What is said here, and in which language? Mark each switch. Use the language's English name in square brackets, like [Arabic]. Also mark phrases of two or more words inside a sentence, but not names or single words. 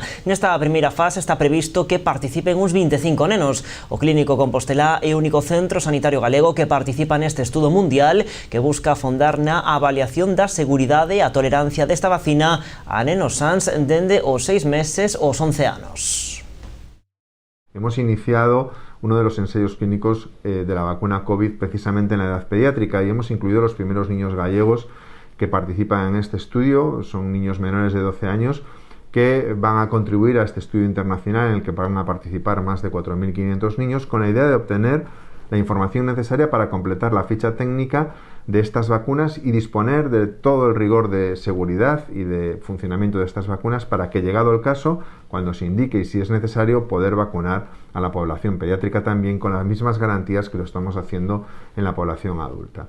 [Galician] Nesta primeira fase está previsto que participen uns 25 nenos. O Clínico Compostelá é o único centro sanitario galego que participa neste estudo mundial que busca afondar na avaliación da seguridade e a tolerancia desta vacina a nenos sans dende os 6 meses aos 11 anos. [Spanish] Hemos iniciado uno de los ensayos clínicos de la vacuna COVID precisamente en la edad pediátrica y hemos incluido los primeros niños gallegos que participan en este estudio. Son niños menores de 12 años que van a contribuir a este estudio internacional en el que van a participar más de 4.500 niños, con la idea de obtener la información necesaria para completar la ficha técnica de estas vacunas y disponer de todo el rigor de seguridad y de funcionamiento de estas vacunas para que, llegado el caso, cuando se indique y si es necesario, poder vacunar a la población pediátrica también con las mismas garantías que lo estamos haciendo en la población adulta.